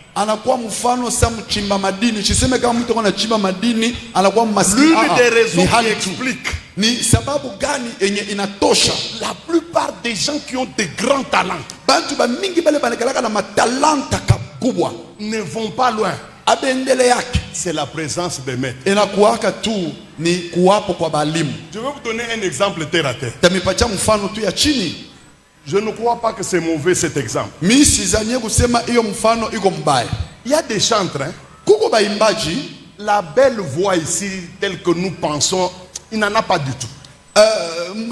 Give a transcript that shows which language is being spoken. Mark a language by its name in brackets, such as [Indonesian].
[Swahili] anakuwa mfano sa mchimba madini. Siseme kama mtu anachimba madini anakuwa maskini. [French] L'une des raisons [Swahili] Ni [French] qui [Swahili] hali tu. [French] explique [Swahili] Ni sababu gani yenye inatosha [French] la plupart des gens qui ont de grands talents [Swahili] bantu ba mingi bale banakalaka na matalanta kubwa [French] ne vont pas loin. [Swahili] abendele yake [French] C'est la présence des maîtres. [Swahili] inakuwaka tu ni kuwapo kwa balimu. [French] Je vais vous donner un exemple terre à terre. [Swahili] Tamipatia mfano tu ya chini. [French] Je ne crois pas que c'est mauvais cet exemple. [Swahili] Mimi sizanie kusema hiyo mfano iko mbaya. [French] Il y a des chantres, hein? [Swahili] Kuko baimbaji [French] La belle voix ici, telle que nous pensons, il n'en a pas du tout.